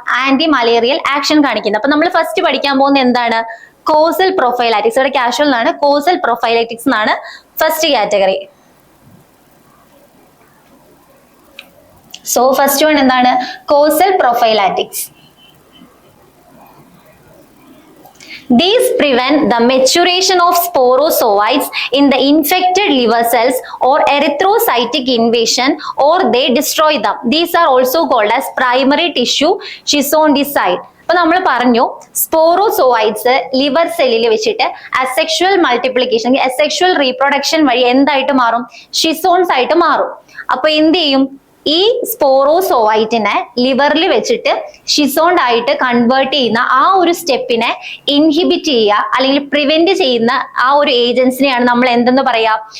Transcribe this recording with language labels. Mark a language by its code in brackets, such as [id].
[ml] Anti malarial action കാണിക്കുന്നത്. അപ്പൊ നമ്മൾ ഫസ്റ്റ് പഠിക്കാൻ പോകുന്നത് എന്താണ്? കോസൽ പ്രൊഫൈലാറ്റിക്സ്. ഇവിടെ കാഷ്വൽ എന്നാണ്, കോസൽ പ്രൊഫൈലാറ്റിക്സ് എന്നാണ് first category. So first one എന്താണ്? Causal പ്രൊഫൈലാറ്റിക്സ്. [en] These prevent the maturation of sporozoites in the infected liver cells or erythrocytic invasion, or they destroy them. These are also called as primary tissue schizonticide. [ml] അപ്പൊ നമ്മൾ പറഞ്ഞു സ്പോറോസോയിറ്റ്സ് liver സെല്ലിൽ വെച്ചിട്ട് asexual multiplication, asexual reproduction വഴി എന്തായിട്ട് മാറും? ഷിസോൺസ് ആയിട്ട് മാറും. അപ്പൊ എന്ത് ചെയ്യും? ഈ സ്പോറോസോവൈറ്റിനെ ലിവറിൽ വെച്ചിട്ട് ഷിസോണ്ട് ആയിട്ട് കൺവേർട്ട് ചെയ്യുന്ന ആ ഒരു സ്റ്റെപ്പിനെ ഇൻഹിബിറ്റ് ചെയ്യുക അല്ലെങ്കിൽ പ്രിവെന്റ് ചെയ്യുന്ന ആ ഒരു ഏജൻസിനെയാണ് നമ്മൾ എന്തെന്ന് പറയാ?